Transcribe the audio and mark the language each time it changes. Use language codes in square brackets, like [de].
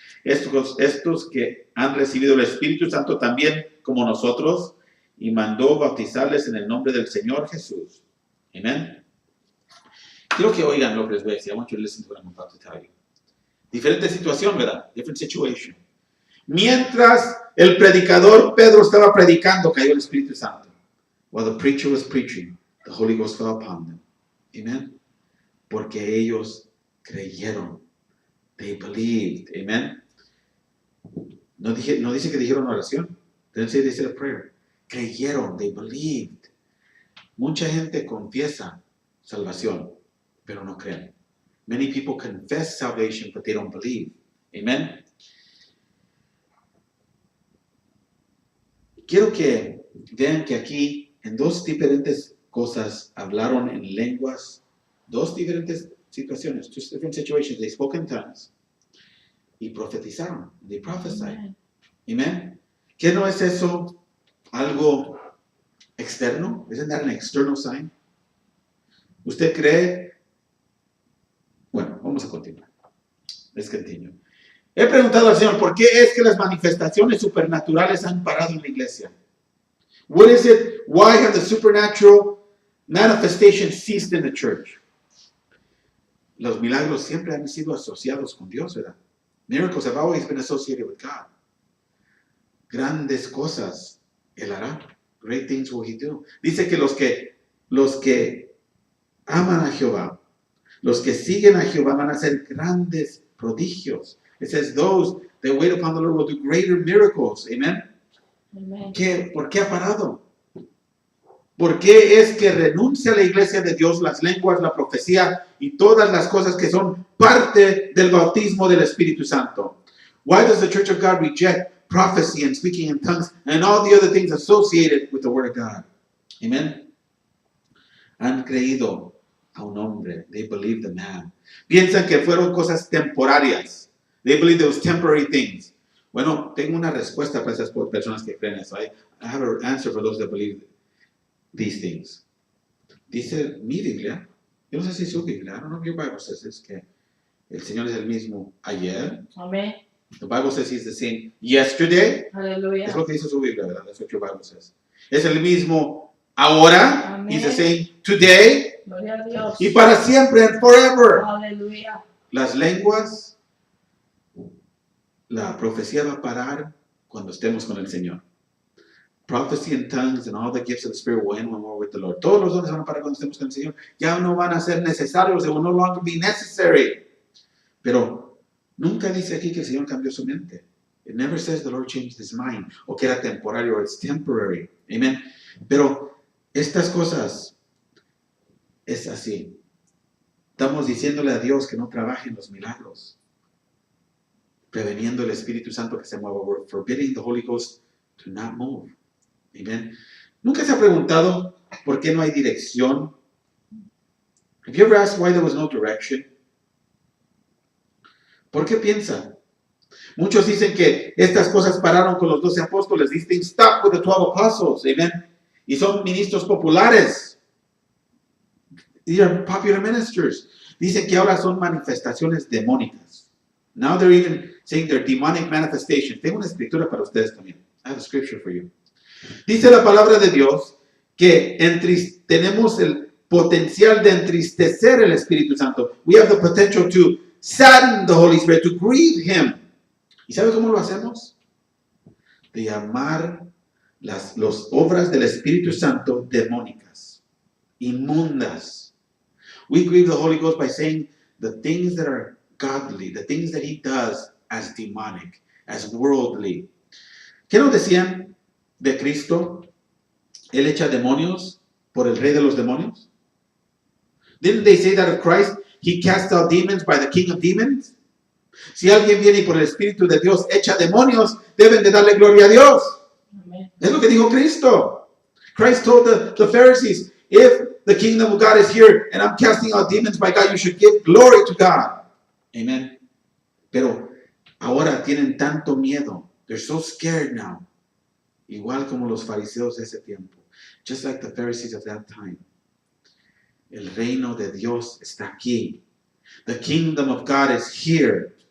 [es] Estos que han recibido el Espíritu Santo también como nosotros, y mandó bautizarles en el nombre del Señor Jesús. Amén. Quiero que oigan lo que les voy a decir. [en] I want you to listen to what I'm about to tell you. [es] Diferente situación, ¿verdad? [en] Different situation. [es] Mientras el predicador Pedro estaba predicando, cayó el Espíritu Santo. [en] While the preacher was preaching, the Holy Ghost fell upon them. [es] Amen. Porque ellos creyeron. [en] They believed. [es] Amen. No dice que dijeron oración. [en] Didn't say they said a prayer. [es] Creyeron. [en] They believed. [es] Mucha gente confiesa salvación, pero no creen. [en] Many people confess salvation, but they don't believe. Amen. [es] Quiero que vean que aquí en dos diferentes cosas hablaron en lenguas, dos diferentes situaciones, [en] two different situations. They spoke in tongues [es] y profetizaron. [en] They prophesied. [es] Amen. ¿Qué no es eso algo externo? [en] Isn't that an external sign? [es] ¿Usted cree? Bueno, vamos a continuar. [en] Let's continue. [es] He preguntado al Señor, ¿por qué es que las manifestaciones supernaturales han parado en la iglesia? [en] What is it? Why have the supernatural manifestations ceased in the church? [es] Los milagros siempre han sido asociados con Dios, ¿verdad? [en] Miracles have always been associated with God. [es] Grandes cosas Él hará. [en] Great things will He do. [es] Dice que los que aman a Jehová, los que siguen a Jehová van a hacer grandes prodigios. [en] It says those that wait upon the Lord will do greater miracles. Amen. Amen. [es] ¿Por qué ha parado? ¿Por qué es que renuncia a la iglesia de Dios las lenguas, la profecía y todas las cosas que son parte del bautismo del Espíritu Santo? [en] Why does the Church of God reject prophecy and speaking in tongues and all the other things associated with the Word of God? [es] Amen. Han creído a un hombre. [en] They believe the man. [es] Piensan que fueron cosas temporarias. [en] They believe those temporary things. [es] Bueno, tengo una respuesta para esas personas que creen eso. [en] I have an answer for those that believe these things. [es] Dice mi Biblia, yo no sé si su Biblia, [en] I don't know if your Bible says this, [es] que el Señor es el mismo ayer. [en] Amen. The Bible says He's the same yesterday. Hallelujah. [es] Es lo que dice su Biblia, ¿verdad? [en] That's what your Bible says. [es] Es el mismo ahora. Amen. [en] He's the same today. [es] Gloria a Dios. Y para siempre [en] and forever. Hallelujah. [es] Las lenguas, la profecía va a parar cuando estemos con el Señor. [en] Prophecy and tongues and all the gifts of the Spirit will end when we're with the Lord. [es] Todos los dones van a parar cuando estemos con el Señor. Ya no van a ser necesarios. [en] They will no longer be necessary. [es] Pero Nunca dice aquí que el Señor cambió su mente. [en] It never says the Lord changed his mind, [es] o que era temporario, [en] or it's temporary. [es] Amen. Pero estas cosas es así. Estamos diciéndole a Dios que no trabaje en los milagros, preveniendo el Espíritu Santo que se mueva. [en] We're forbidding the Holy Ghost to not move. Amen. [es] ¿Nunca se ha preguntado por qué no hay dirección? [en] Have you ever asked why there was no direction? [es] ¿Por qué piensa? Muchos dicen que estas cosas pararon con los 12 apóstoles. [en] These things stopped with the 12 apostles. Amen. [es] Y son ministros populares. [en] These are popular ministers. [es] Dicen que ahora son manifestaciones demónicas. [en] Now they're even saying they're demonic manifestations. [es] Tengo una escritura para ustedes también. [en] I have a scripture for you. [es] Dice la palabra de Dios que tenemos el potencial de entristecer el Espíritu Santo. [en] We have the potential to sadden the Holy Spirit, to grieve Him. [es] ¿Y sabe cómo lo hacemos? De llamar las obras del Espíritu Santo demónicas, inmundas. [en] We grieve the Holy Ghost by saying the things that are godly, the things that He does as demonic, as worldly. [es] ¿Qué nos decían de Cristo? Él echa demonios por el rey de los demonios. [en] Didn't they say that of Christ? He cast out demons by the King of demons. [es] Si alguien viene y por el Espíritu de Dios echa demonios, deben de darle gloria a Dios. Amen. Es lo que dijo Cristo. [en] Christ told the Pharisees, if the kingdom of God is here and I'm casting out demons by God, you should give glory to God. Amen. [es] Pero ahora tienen tanto miedo. [en] They're so scared now. [es] Igual como los fariseos de ese tiempo. [en] Just like the Pharisees of that time. [es] El reino de Dios está aquí. [en] The kingdom of God is here.